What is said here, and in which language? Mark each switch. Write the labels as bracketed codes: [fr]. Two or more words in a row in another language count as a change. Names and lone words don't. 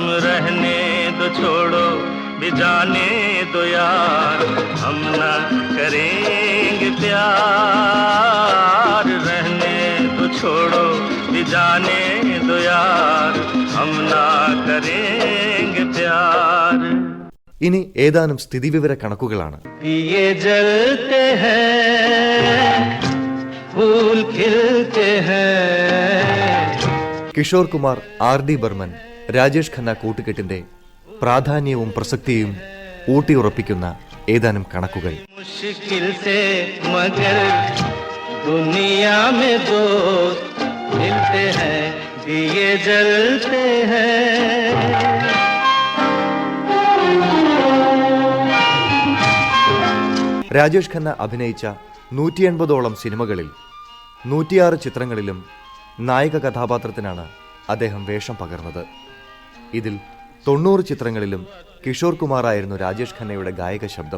[hi] रहने दो छोड़ो भी जाने दो यार, हम ना करेंगे प्यार. रहने दो छोड़ो भी जाने दो यार, हम ना करेंगे प्यार. [ml] ഇനി ഏതാനും സ്ഥിതിവിവര കണക്കുകളാണ്. [hi] ये जलते हैं फूल खिलते हैं. [ml] കിഷോർ കുമാർ, R.D. ബർമൻ, രാജേഷ് ഖന്ന കൂട്ടുകെട്ടിന്റെ പ്രാധാന്യവും പ്രസക്തിയും ഊട്ടിയുറപ്പിക്കുന്ന ഏതാനും കണക്കുകൾ. [hi] मुश्किल से मगर दुनिया में दोस्त मिलते हैं, दिए जलते हैं। [ml] രാജേഷ് ഖന്ന അഭിനയിച്ച 180ഓളം സിനിമകളിൽ 106 ചിത്രങ്ങളിലും നായിക കഥാപാത്രത്തിനാണ് അദ്ദേഹം വേഷം പകർന്നത്. ഇതിൽ 90 ചിത്രങ്ങളിലും കിഷോർ കുമാറായിരുന്നു രാജേഷ് ഖന്നയുടെ ഗായക ശബ്ദം.